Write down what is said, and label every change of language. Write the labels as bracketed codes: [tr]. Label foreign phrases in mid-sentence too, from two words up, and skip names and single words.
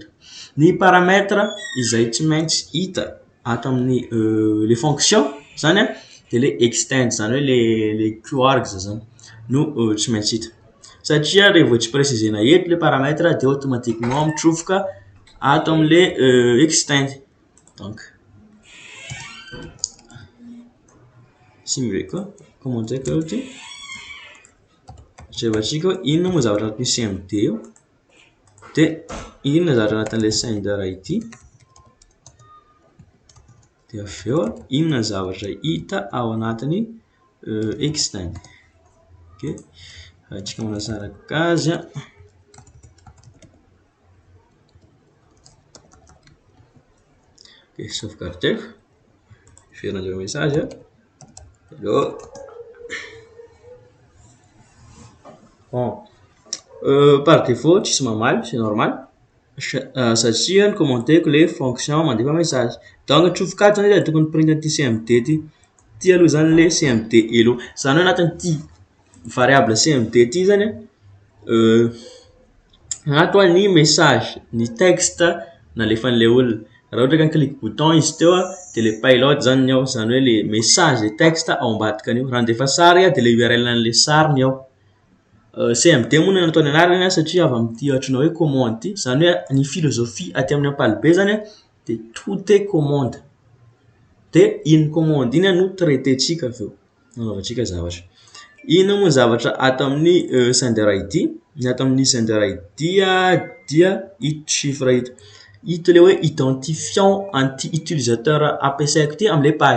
[mg] Ny paramètres izay tsy maintsy hita ato amin'ny [fr] les fonctions [mg] zany de le extend zany hoe le keywords zany no tsy maintsy hita satria rehefa tsy précisena eto le paramètres de automatiquement mitsofoka ato amin'le extend. [fr] Donc simuler [mg] koa commande zay koa ty jevatsika hoe inona moa zavatra anatin'ny CMD io de inona zavatra anatin'ilay sender ity de avy eo inona zavatra hita ao anatin'ny extend. Ok, atsika manasaraka azy ok, [fr] sauvegarder faire le message. [mg] Hello. [fr] Bon, par défaut [mg] tsisy mamaly, [fr] c'est normal [mg] satria ny commandeko le fonction mandefa message. Donc trofokato zany izy tokony print an'ity CMD ty aloha zany le CMD hello, zany hoe anatin'ity variable CMD ty zany anato ny message ny texte nalefan'ilay olona. Raha ohatra ka [fr] clique bouton [mg] izy teo de le payload zany ny ao, zany hoe le message le texte ao ambadika an'io. Raha andefa sary de le URL n'le sary ny ao. CMD moa no nataony anarany satria avy amin'ity ohatranao hoe commande ty, zany hoe ny philosophie aty amin'ny ampalibe zany de [fr] tout est commande. [mg] De iny commande iny no traitentsika aveo nanaovantsika zavatra. Ino moa zavatra ato amin'ny sender ID? Ny ato amin'ny sender ID dia ito chiffre ito. Ito le hoe [fr] identifiant anti-utilisateur [mg] ampiasaiko ty am'le page.